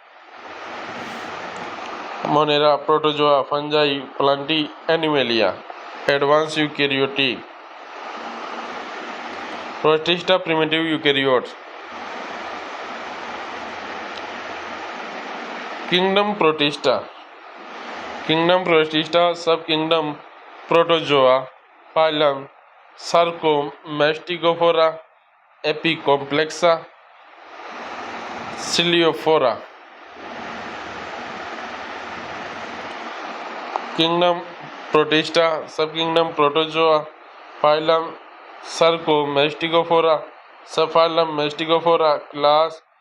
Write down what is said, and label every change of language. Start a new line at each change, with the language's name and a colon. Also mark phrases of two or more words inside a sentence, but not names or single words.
English: Monera, protozoa, fungi, plantae, animalia. Advanced eukaryotic. Protista, primitive eukaryotes. Kingdom Protista. Kingdom Protista, subkingdom Protozoa, phylum Sarcomastigophora, Epicomplexa, Ciliophora. Kingdom Protista, subkingdom Protozoa, phylum Sarcomastigophora, subphylum Mastigophora, class